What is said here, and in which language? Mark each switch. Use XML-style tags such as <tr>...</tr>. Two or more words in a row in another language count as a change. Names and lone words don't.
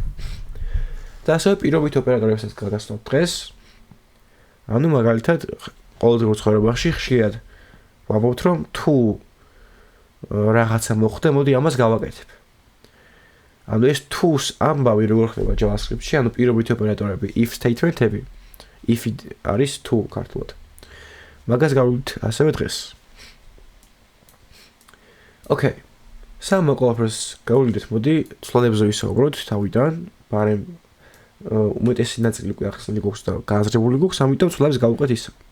<ka>და ასევე პირობით ოპერატორებსაც გაგასწავლთ დღეს. ანუ მაგალითად, ყოველდღიურ ცხოვრებაში ხშირად ვამბობთ, რომ თუ რაღაცა მოხდა, მოდი ამას გავაკეთებ. ანუ ეს თუს ამბავი როგორ ხდება JavaScript-ში, ანუ პირობით ოპერატორები,</ka> <en>if statement-ები,</en> <ka>if არის თუ ქართულად. მაგას გავიგეთ ასევე დღეს. ოკეი. სამ ყველაფერს გავიგეთ, მოდი ცვლადებზე ვისაუბროთ თავიდან, მაგრამ უმეტესი ნაწილი უკვე ახსნილი გვაქვს და გააზრებული გვაქვს, ამიტომ ცვლადებს გავუყეთ ისე.</ka>